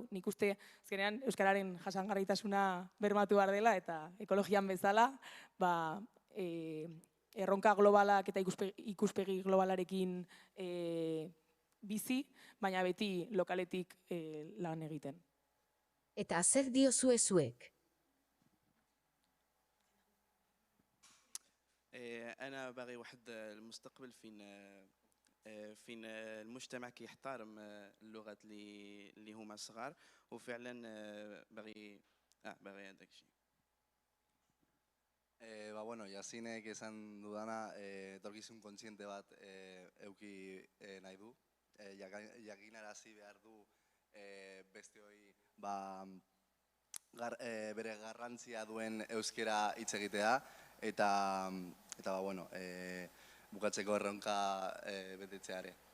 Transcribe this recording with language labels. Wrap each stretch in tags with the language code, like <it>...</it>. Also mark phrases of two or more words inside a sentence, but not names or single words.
<eu>Nik uste azkenean euskararen jasangarritasuna bermatu behar dela eta ekologian bezala erronka globalak eta ikuspegi globalarekin bizi, baina beti lokaletik lan egiten. Eta zer diozue zuek?</eu> <ar>أنا باغي واحد المستقبل فين المجتمع كيحترم اللغات اللي هما صغار وفعلا باغي هذاك الشيء.</ar> <eu>Bueno, Jasinek esan dudana etorkizun kontziente bat euki nahi du. Jakinarazi behar du besteoi bere garrantzia duen euskera hitz egitea eta bueno, bukatzeko erronka betetzeare.</eu>